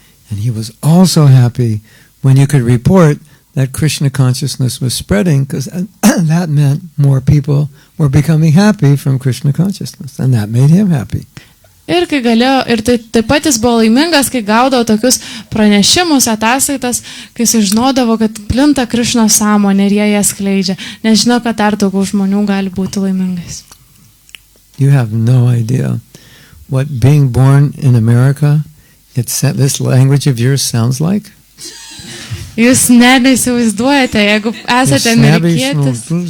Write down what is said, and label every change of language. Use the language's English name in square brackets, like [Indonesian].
[English] And he was also happy when you could report that Krishna consciousness was spreading, because that meant more people were becoming happy from Krishna consciousness, and that made him happy. [Lithuanian] Ir kai galėjo, ir taip pat jis buvo laimingas, kai gaudavo tokius pranešimus, ataskaitas, kai sužinodavo, kad plinta Krišno sąmonė ir jie jas skleidžia, nes žino, kad dar daugiau žmonių gali būti laimingais. [English] You have no idea what being born in America, this language of yours sounds like. [Lithuanian] Jūs neįsivaizduojate, jeigu esate amerikietis.